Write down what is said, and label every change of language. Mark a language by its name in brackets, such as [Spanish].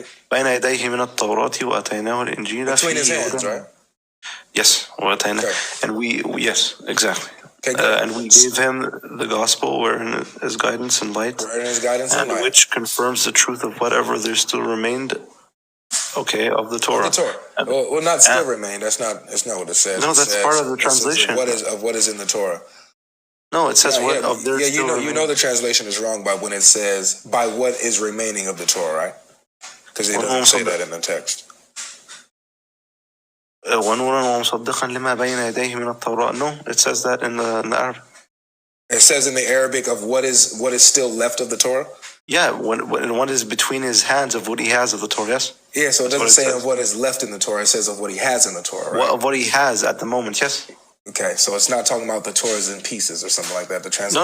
[Arabic] بين يديه من التوراة وآتيناه الإنجيل. [English] Between his hands, right? Yes, and yes, exactly. Okay, and we gave him the gospel wherein his guidance and light, which confirms the truth of whatever there still remained, of the Torah. Well, not still remained. That's not what it says. No, that's part of the translation. What is in the Torah. No, it says of their still remain. You know the translation is wrong by when it says by what is remaining of the Torah, right? Because it doesn't say that in the text. [Arabic] ونورا ومصدقا لما بين يديه من التوراة. [English] No, it says that in the Arabic. It says in the Arabic of what is still left of the Torah. Yeah, what is between his hands of what he has of the Torah. Yes. Yeah, so it doesn't say of what is left in the Torah. It says of what he has in the Torah, right? Of what he has at the moment. Yes. Okay, so it's not talking about the Torah's in pieces or something like that. The translation.